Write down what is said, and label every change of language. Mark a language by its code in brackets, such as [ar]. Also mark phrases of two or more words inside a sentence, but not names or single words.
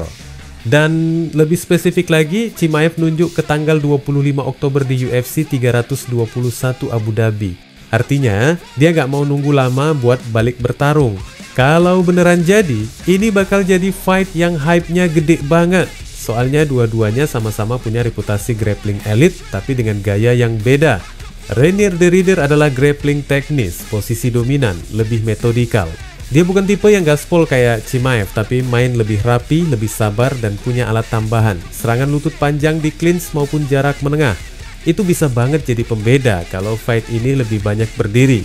[id] Dan lebih spesifik lagi, Chimaev nunjuk ke tanggal 25 Oktober di UFC 321 Abu Dhabi. Artinya, dia gak mau nunggu lama buat balik bertarung. Kalau beneran jadi, ini bakal jadi fight yang hype-nya gede banget. Soalnya dua-duanya sama-sama punya reputasi [en] grappling elite, [id] tapi dengan gaya yang beda. Reinier de Ridder adalah grappling teknis, posisi dominan, lebih metodikal. Dia bukan tipe yang gaspol kayak Chimaev, tapi main lebih rapi, lebih sabar, dan punya alat tambahan. Serangan lutut panjang di clinch maupun jarak menengah. Itu bisa banget jadi pembeda kalau fight ini lebih banyak berdiri.